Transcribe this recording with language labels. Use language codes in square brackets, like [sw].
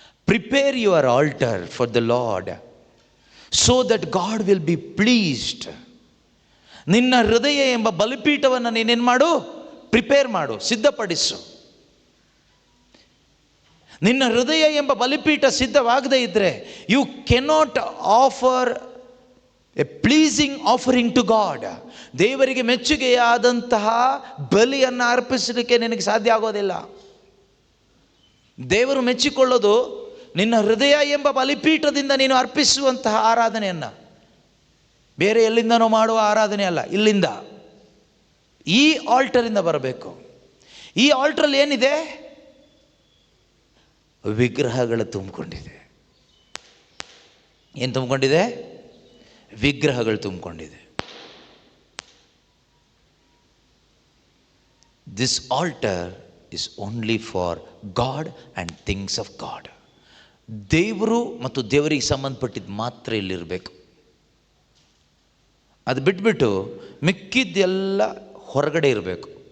[en] Prepare your altar for the Lord so that God will be pleased. [kn] ನಿನ್ನ ಹೃದಯ ಎಂಬ ಬಲಿಪೀಠವನ್ನು ನೀನೇನು ಮಾಡು? ಪ್ರಿಪೇರ್ ಮಾಡು, ಸಿದ್ಧಪಡಿಸು. ನಿನ್ನ ಹೃದಯ ಎಂಬ ಬಲಿಪೀಠ ಸಿದ್ಧವಾಗದೇ ಇದ್ದರೆ [en] You cannot offer a pleasing offering to God. [kn] ದೇವರಿಗೆ ಮೆಚ್ಚುಗೆಯಾದಂತಹ ಬಲಿಯನ್ನು ಅರ್ಪಿಸಲಿಕ್ಕೆ ನಿನಗೆ ಸಾಧ್ಯ ಆಗೋದಿಲ್ಲ. ದೇವರು ಮೆಚ್ಚಿಕೊಳ್ಳೋದು ನಿನ್ನ ಹೃದಯ ಎಂಬ ಬಲಿಪೀಠದಿಂದ ನೀನು ಅರ್ಪಿಸುವಂತಹ ಆರಾಧನೆಯನ್ನು, ಬೇರೆ ಎಲ್ಲಿಂದನೋ ಮಾಡುವ ಆರಾಧನೆ ಅಲ್ಲ. ಇಲ್ಲಿಂದ, ಈ ಆಲ್ಟರಿಂದ ಬರಬೇಕು. ಈ ಆಲ್ಟ್ರಲ್ಲಿ ಏನಿದೆ? ವಿಗ್ರಹಗಳು ತುಂಬಿಕೊಂಡಿದೆ. ಏನು ತುಂಬಿಕೊಂಡಿದೆ? ವಿಗ್ರಹಗಳು ತುಂಬಿಕೊಂಡಿದೆ. [en] This altar is only for God and things of God. [kn] ದೇವರು ಮತ್ತು ದೇವರಿಗೆ ಸಂಬಂಧಪಟ್ಟಿದ್ದು ಮಾತ್ರ ಇಲ್ಲಿರಬೇಕು. ಅದು ಬಿಟ್ಬಿಟ್ಟು ಮಿಕ್ಕಿದ್ದೆಲ್ಲ ಹೊರಗಡೆ ಇರಬೇಕು.